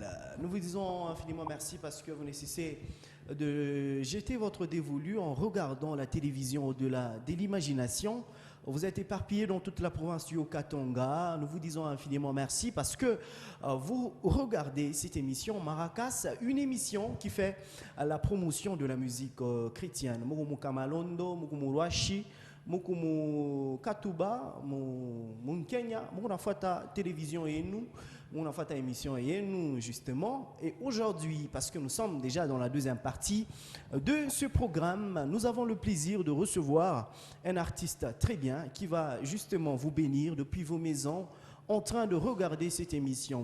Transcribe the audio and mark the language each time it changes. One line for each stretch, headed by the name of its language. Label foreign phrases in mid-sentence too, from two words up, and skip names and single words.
French: Nous vous disons infiniment merci parce que vous nécessitez de jeter votre dévolu en regardant la télévision au-delà de l'imagination. Vous êtes éparpillés dans toute la province du Haut-Katanga. Nous vous disons infiniment merci parce que vous regardez cette émission Maracas, une émission qui fait la promotion de la musique chrétienne. Mugumu Kamalondo, Mugumu Rwashi, Mukumu Katuba, Mun Kenya, Mukuna Fata télévision et nous, Mukuna Fata émission et nous justement. Et aujourd'hui, parce que nous sommes déjà dans la deuxième partie de ce programme, nous avons le plaisir de recevoir un artiste très bien qui va justement vous bénir depuis vos maisons en train de regarder cette émission.